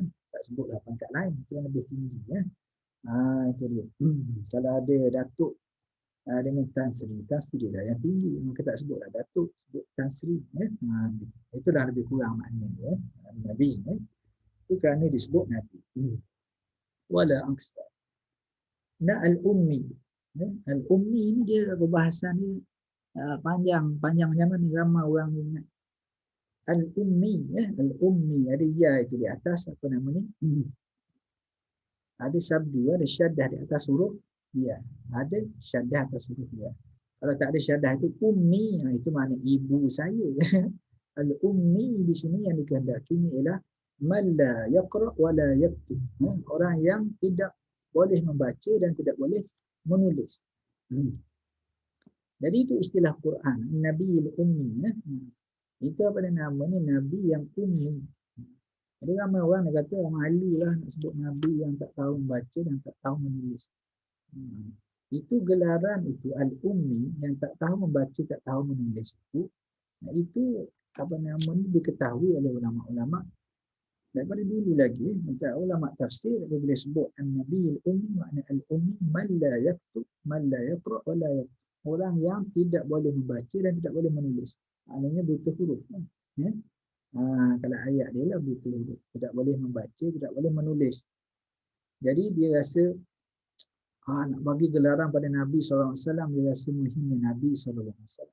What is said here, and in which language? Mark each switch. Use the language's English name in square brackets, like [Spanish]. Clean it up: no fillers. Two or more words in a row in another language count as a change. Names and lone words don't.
[Malay] Tak sebutlah pangkat lain. Itu yang lebih tinggi. Itu dia. Kalau ada datuk dengan Tan Sri lah yang tinggi. Maka tak sebutlah datuk, sebut Tan Sri. Itu dah lebih kurang maknanya. Nabi. Itu kerana disebut Nabi. Wala aksa. Al-ummi. Al-ummi ni dia perbahasan ni panjang macam mana, ramai orang ingat. Al-ummi, al-ummi, ada ya itu di atas, apa namanya? Ada sabdu, ada syaddah di atas huruf ya. Ada syaddah atas huruf ya. Kalau tak ada syaddah itu ummi, itu makna ibu saya. Al-ummi di sini yang dikehendaki ialah [Arabic] من لا يقرأ ولا يكتب. [Malay] Orang yang tidak boleh membaca dan tidak boleh menulis. Jadi itu istilah Quran, Nabiul Ummi. Itu apa nama ni, Nabi yang ummi. Jadi ramai orang dia kata malu lah nak sebut Nabi yang tak tahu membaca dan tak tahu menulis. Itu gelaran itu al-ummi yang tak tahu membaca, tak tahu menulis itu apa nama ni diketahui oleh ulama-ulama daripada dulu lagi. Ulama tafsir apabila sebut [Arabic] النبي الأمي, [Malay] makna al-ummi [Arabic] من لا يكتب، من لا يقرأ ولا يكتب. [Malay] Orang yang tidak boleh membaca dan tidak boleh menulis. Maknanya buta huruf. Ya? Kalau ayat dia lah buta huruf. Tidak boleh membaca, tidak boleh menulis. Jadi dia rasa nak bagi gelaran pada Nabi SAW, dia rasa menghina Nabi SAW.